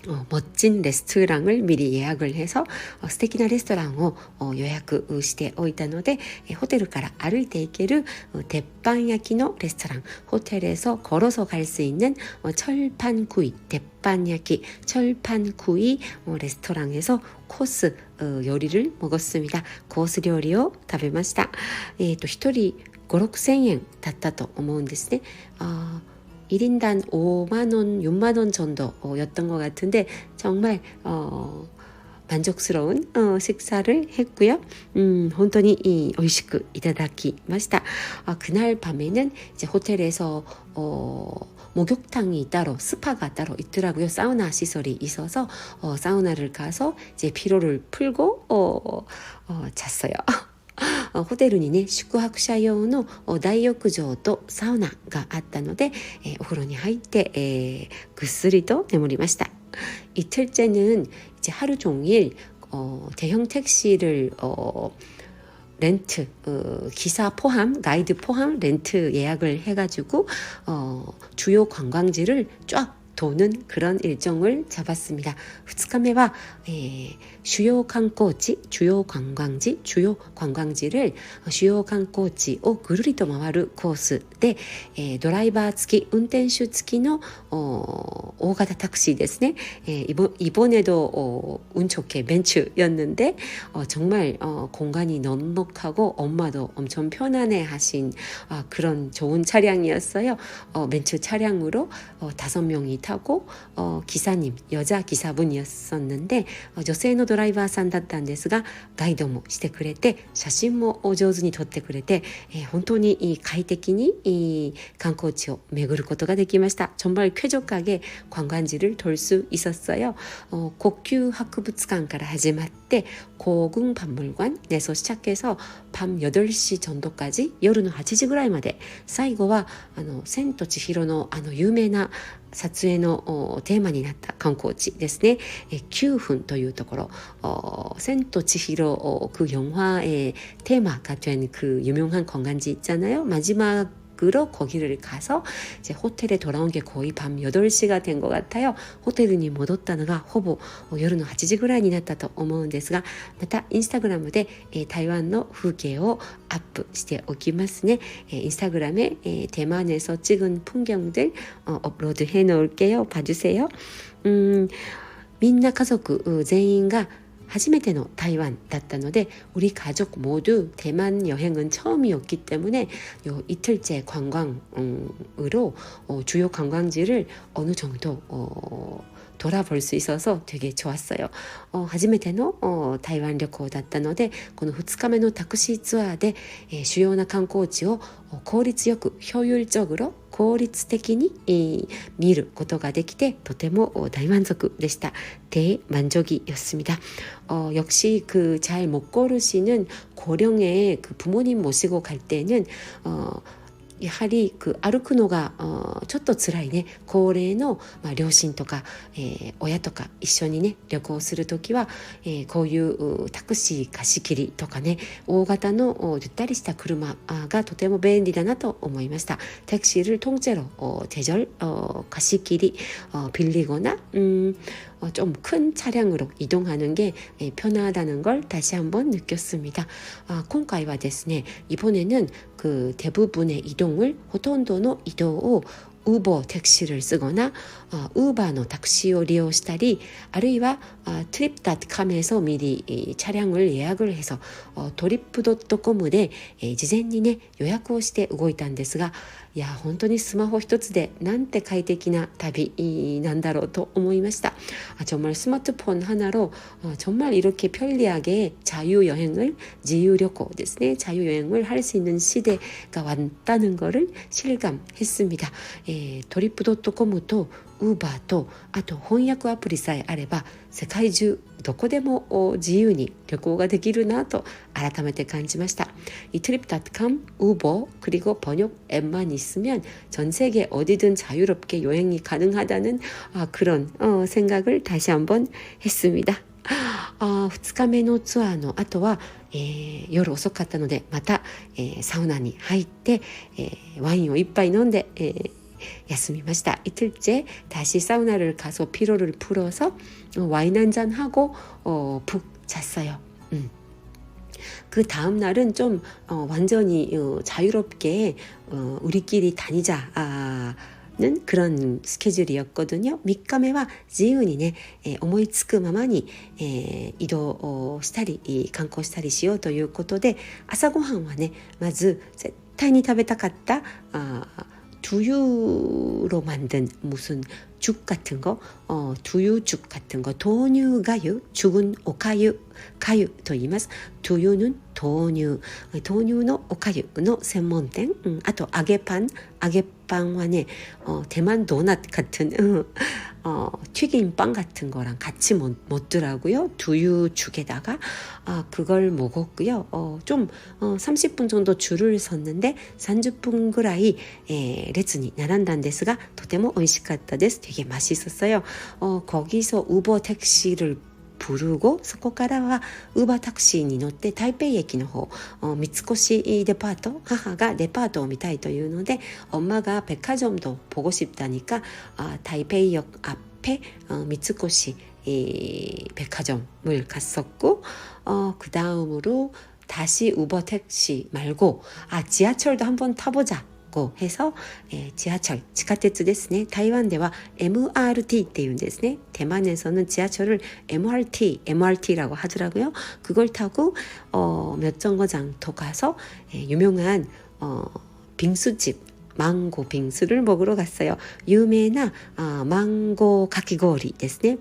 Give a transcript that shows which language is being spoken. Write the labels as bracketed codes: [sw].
[ko] 멋진 레스토랑을 미리 예약을 해서 [ja] 素敵なレストランを予約しておいたので、ホテルから歩いて行ける鉄板焼きのレストラン, [ko] 호텔에서 걸어서 갈 수 있는 철판구이,鉄板焼き, 철판구이 레스토랑에서 코스 요리를 먹었습니다. 코스 요리를 [ja] 食べました.1人5、6,000円だったと思うんですね. [ko] 1인당 5만원, 6만원 정도였던 것 같은데 정말 만족스러운 식사를 했고요. [ja] 本当に 美味しくいただきました. [ko] 그날 밤에는 이제 호텔에서 목욕탕이 따로 스파가 따로 있더라고요. 사우나 시설이 있어서 사우나를 가서 이제 피로를 풀고 잤어요. [ja] ホテルにね宿泊者用の大浴場とサウナがあったので、お風呂に入って、ぐっすりと眠りました. [ko] 이틀째는 이제 하루 종일 대형 택시를 렌트, 기사 포함, 가이드 포함 렌트 예약을 해가지고 주요 관광지를 쫙 도는 그런 일정을 잡았습니다. [ja] 2日目は、主要観光地、 [ko] 주요 관광지를 [ja] 主要観光地をぐるりと回るコースで、ドライバー付き、運転手付きの大型タクシーですね. [ko] 이번에도 운 좋게 벤츠였는데 정말 공간이 넉넉하고 엄마도 엄청 편안해 하신 그런 좋은 차량이었어요. 벤츠 차량으로 5명이 타고 기사님, 여자 기사분이었었는데 [ja] 女性のドライバーさんだったんですがガイドもしてくれて写真も上手に撮ってくれて、本当に快適に観光地を巡ることができました. [ko] 정말 쾌적하게 관광지를 돌 수 있었어요. [ja] 고큐博物館から始まって [ko] 고궁 박물관에서 시작해서 밤 8시 정도까지 [ja] 夜の8時ぐらいまで最後は千と千尋の有名な撮影のテーマになった観光地ですね. 9분というところ, [ko] 센토 치히로 그 영화의 테마가 된 그 유명한 관광지 있잖아요. 마지막으로 거기를 가서 이제 호텔에 돌아온 게 거의 밤 8시가 된 것 같아요. 호텔에 [ja] 戻ったのがほぼ夜の8時ぐらいになったと思うんですが、またインスタグラムで台湾の風景をアップしておきますね. [ko] 인스타그램에 대만에서 찍은 풍경들 업로드 해 놓을게요. 봐주세요. [ja] みんな家族全員が初めての台湾だったので [ko] 우리 가족 모두 대만 여행은 처음이었기 때문에 요 이틀째 관광으로 주요 관광지를 어느 정도 돌아볼 수 있어서 되게 좋았어요. [ja] 初めての台湾旅行だったので、この2日目のタクシーツアーで、主要な観光地を効率よく [ko] 효율적으로 [ja] 効率的に、見ることができてとても大満足でした. [ko] 대만족이었습니다. 역시 그 잘 못 걸으시는 고령의 그 부모님 모시고 갈 때는 [ja] やはり歩くのがちょっと辛いね、高齢の、両親とか、親とか一緒にね旅行するときは、こういうタクシー貸し切りとかね、大型のゆったりした車がとても便利だなと思いました。 [ko] 택시를 통째로 대절 [ja] 貸し切り [ko] 빌리거나 좀 큰 차량으로 이동하는 게 편하다는 걸 다시 한번 느꼈습니다. [ja] 今回はですね、 [ko] 이번에는 그 대부분의 이동을 [ja] ほとんどの移動を [ko] 우버 택시를 쓰거나 우버의 택시를 [ja] 利用したり、あるいはtrip.com [ko] 에서 미리 차량을 예약을 해서 [ja] trip.comで事前にね予約をして動いたんですが、いや本当にスマホ一つでなんて快適な旅なんだろうと思いました。 [ko] 정말 스마트폰 하나로 정말 이렇게 편리하게 자유여행을 자유 [ja] 旅行ですね、 [ko] 자유여행을 할 수 있는 시대가 왔다는 것을 실감했습니다. [ja] トリップ.comとウーバーとあと翻訳アプリさえあれば世界中どこでも自由に旅行ができるなと改めて感じました。 [ko] 이 trip.com, 우버 그리고 번역 앱만 있으면 전 세계 어디든 자유롭게 여행이 가능하다는 그런 생각을 다시 한번 했습니다. [ja] 2日目のツアーの後は、夜遅かったのでまた、サウナに入って、ワインを一杯飲んで、休みました. [ko] 이틀째 다시 사우나를 가서 피로를 풀어서 와인 한잔 하고 푹 잤어요. 그 다음 날은 좀 완전히 자유롭게 우리끼리 다니자 는 그런 스케줄이었거든요. [ja] 3日目は自由にね、思いつくままに、移動したり観光したりしようということで、朝ごはんはねまず絶対に食べたかった [ko] 두유로 만든 무슨 죽 같은 거, 두유죽 같은 거, 도뉴가유, 죽은 오카유, 가유 [ja] と言います. [ko] 두유는 도뉴, 도뉴의 오카유의 専門店. [ja] あと揚げパンはね, [ko] 대만 도넛 같은 튀김빵 같은 거랑 같이 먹더라고요. 두유죽에다가 그걸 먹었고요. 좀 30분 정도 줄을 섰는데 [ja] 30분ぐらい列に並んだんですがとても美味しかったです. [ko] 되게 맛있었어요. 거기서 우버 택시를 부르고 [ja] そこからはウーバータクシーに乗って台北駅の方三越デパート母がデパートを見たいというので [ko] 엄마가 백화점도 보고 싶다니까台北역 앞에三越백화점을 갔었고 그 다음으로 다시 우버 택시 말고 지하철도 한번 타보자 해서 지하철, [ja] 地下鉄ですね. 타이완では MRT っていうんですね. [ko] 대만에서는 지하철을 MRT라고 하더라고요. 그걸 타고 몇 정거장 더 가서 유명한 빙수집 망고 빙수를 먹으러 갔어요. 유명한 망고 가키고리 [ja] ですね.